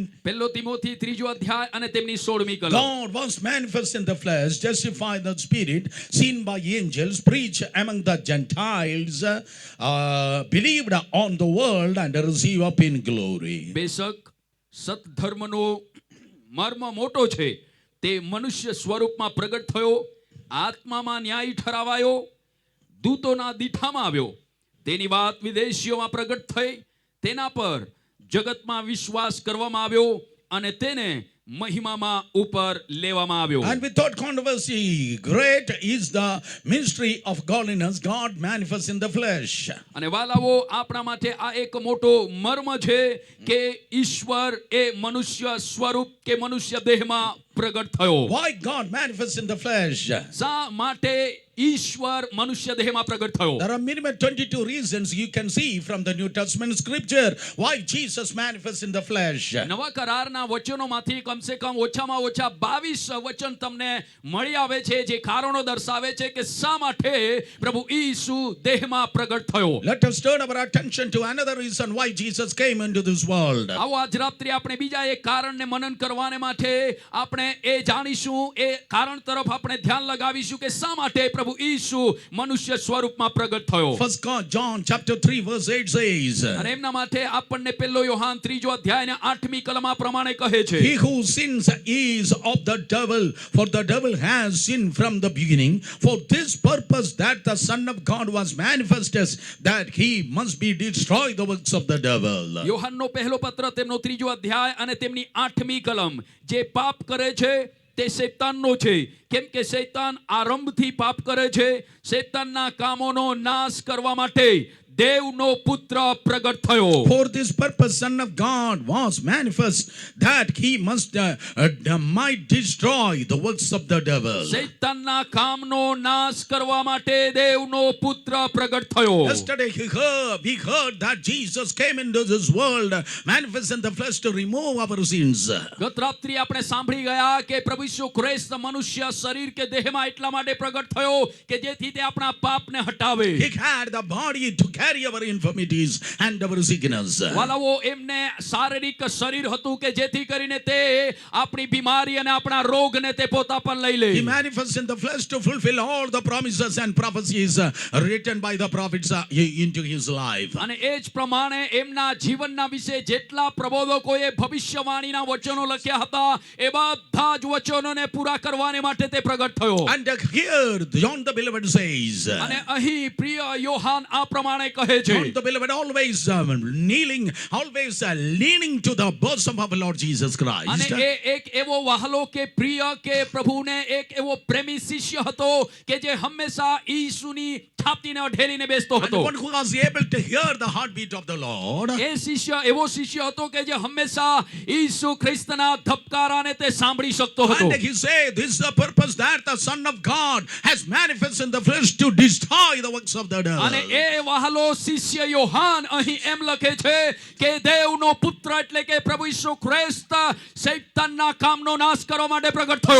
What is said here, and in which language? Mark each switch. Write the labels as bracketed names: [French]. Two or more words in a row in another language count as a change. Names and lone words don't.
[Gujarati] પહેલો તિમોથી 3જો અધ્યાય અને તેમની 16મી કલમ. [English] God was manifest in the flesh, justified in the spirit, seen by angels, preached among the Gentiles, believed on the world, and received up in glory. [Gujarati] બેશક સત્ધર્મનો મર્મ મોટો છે. તે મનુષ્ય સ્વરૂપમાં પ્રગટ થયો, આત્મામાં ન્યાયી ઠરાવાયો, દૂતોના દીઠામાં આવ્યો. તેની વાત વિદેશીઓમાં પ્રગટ થઈ, તેના પર જગતમાં વિશ્વાસ કરવામાં આવ્યો અને તેને મહિમામાં ઉપર લેવામાં આવ્યો. [English] And without controversy, great is the mystery of godliness, God manifest in the flesh. [Gujarati] અને વાલાઓ, આપણા માટે આ એક મોટો મર્મ છે કે ઈશ્વર એ મનુષ્ય સ્વરૂપ કે મનુષ્ય દેહમાં પ્રગટ થયો. [English] Why God manifest in the flesh? [Gujarati] શા માટે ઈશ્વર મનુષ્ય દેહમાં પ્રગટ થયો? [English] There are minimum 22 reasons you can see from the New Testament scripture why Jesus manifests in the flesh. [Gujarati] નવા કરારના વચનોમાંથી કમસે કમ ઓછામાં ઓછા 22 વચન તમને મળી આવે છે જે કારણો દર્શાવે છે કે શા માટે પ્રભુ ઈસુ દેહમાં પ્રગટ થયો. [English] Let us turn our attention to another reason why Jesus came into this world. [Gujarati] આવો આજ રાત્રે આપણે બીજા એક કારણને મનન કરવાને માટે આપણે એ જાણીશું, એ કારણ તરફ આપણે ધ્યાન લગાવીશું કે શા માટે પ્રભુ ઈસુ મનુષ્ય સ્વરૂપમાં પ્રગટ થયો. [English] 1 John chapter 3 verse 8 says, [Gujarati] અને એમના માટે આપણને પહેલો યોહાન 3જો અધ્યાય અને 8મી કલમ આ પ્રમાણે કહે છે. [English] He who sins is of the devil, for the devil has sinned from the beginning. For this purpose that the Son of God was manifested, that he must be destroy the works of the devil. [Gujarati] યોહાનનો પહેલો પત્ર તેમનો 3જો અધ્યાય અને તેમની 8મી કલમ. જે પાપ કરે છે તે શૈતાનનો છે, કેમ કે શૈતાન આરંભથી પાપ કરે છે. શૈતાનના કામોનો નાશ કરવા માટે દેવનો પુત્ર પ્રગટ થયો. [English] For this purpose Son of God was manifest, that he must might destroy the works of the devil. [Gujarati] શૈતાનના કામનો નાશ કરવા માટે દેવનો પુત્ર પ્રગટ થયો. [English] Yesterday we heard that Jesus came into this world manifest in the flesh to remove our sins. [Gujarati] ગત રાત્રિ આપણે સાંભળી ગયા કે પ્રભુ ઈસુ ખ્રિસ્ત મનુષ્ય શરીર કે દેહમાં એટલા માટે પ્રગટ થયો કે જેથી તે આપણા પાપને હટાવે. [English] He had the body to carry our infirmities and our sickness. [Gujarati] વાલાઓ, એમને શારીરિક શરીર હતું કે જેથી કરીને તે આપણી બીમારી અને આપણા રોગને તે પોતા પર લઈ લે. [English] He manifests in the flesh to fulfill all the promises and prophecies written by the prophets into his life. [Gujarati] અને એ જ પ્રમાણે એમના જીવનના વિશે જેટલા પ્રબોધકોએ ભવિષ્યવાણીના વચનો લખ્યા હતા એ બધા જ વચનોને પૂરા કરવાને માટે તે પ્રગટ થયો. [English] And here John the beloved says, [Gujarati] અને અહીં પ્રિય યોહાન આ પ્રમાણે કહે છે. [English] John the beloved always kneeling, always leaning to the bosom of Lord Jesus Christ. [Gujarati] અને એ એક એવો વહાલો કે પ્રિય કે પ્રભુને એક એવો પ્રેમી શિષ્ય હતો કે જે હંમેશા ઈસુની છાતીને અઢેલીને બેસતો [English] And [Gujarati] હતો. [English] one who was able to hear the heartbeat of the Lord. [Gujarati] એ શિષ્ય એવો શિષ્ય હતો કે જે હંમેશા ઈસુ ખ્રિસ્તના ધબકારાને તે સાંભળી શકતો હતો. [English] And he said, this is the purpose that the Son of God has manifested in the flesh to destroy the works of the devil. [Gujarati] અને એ વહાલો શિષ્ય યોહાન અહીં એમ લખે છે કે દેવનો પુત્ર એટલે કે પ્રભુ ઈસુ ખ્રિસ્ત શૈતાનના કામનો નાશ કરવા માટે પ્રગટ થયો.